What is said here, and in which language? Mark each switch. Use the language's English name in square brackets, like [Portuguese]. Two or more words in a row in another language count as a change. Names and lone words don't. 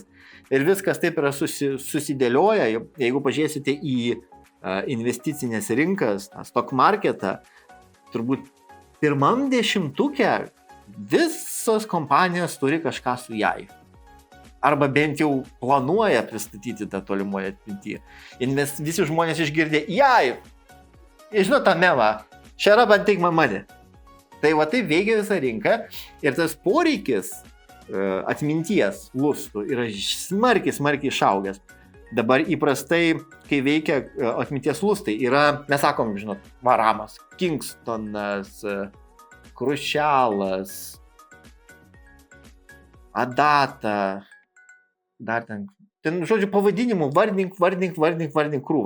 [Lithuanian] Ir viskas taip yra susidėlioja, jeigu pažiūrėsite į investicinės rinkas, [English] stock marketą, [Lithuanian] turbūt pirmam dešimtuke visos kompanijos turi kažką su AI. Arba bent jau planuoja pristatyti tą tolimoje atmintyje. Ir visi žmonės išgirdė AI. Žinot tą memą, [English] shut up and take my money. [Lithuanian] Tai va taip veikia visą rinką ir tas poreikis atminties lustų yra smarkiai išaugęs. Dabar įprastai, kai veikia atminties lustai, yra, mes sakom, žinot, ramas, Kingstonas, Crucialas, Adata, dar ten, žodžiu, pavadinimų vardink krūvą.